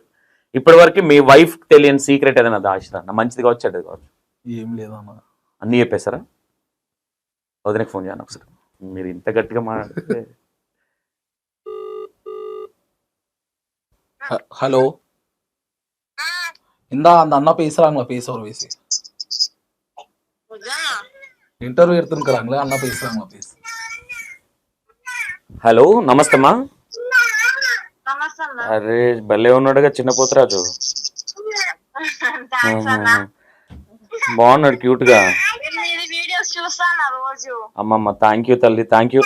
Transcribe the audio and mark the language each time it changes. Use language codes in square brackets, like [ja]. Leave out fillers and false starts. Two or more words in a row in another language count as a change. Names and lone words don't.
[te] ఇప్పటి వరకు మీ వైఫ్ తెలియని సీక్రెట్ ఏదైనా దాచిరా? మంచిది కావచ్చు, చెడ్డది కావచ్చు? ఏం లేదన్న, అన్నీ చెప్పేస్తారా? వదినకి ఫోన్ చేయను ఒకసారి, మీరు ఇంత గట్టిగా మాట్లాడితే. [ta] హలో, ఇందా அந்த அண்ணா பேசுறாங்களா, பேசுற பேசி ఇంటర్వ్యూ எடுத்துக்கிறாங்களே అన్న பேசுறாங்களா, பேசு. [te] హలో, నమస్తేమ్మా. అరే భలే ఉన్నాడుగా చిన్న పోతరాజు, బాగున్నాడు క్యూట్ గా. అమ్మమ్మ, థ్యాంక్ యూ తల్లి, థ్యాంక్ యూ.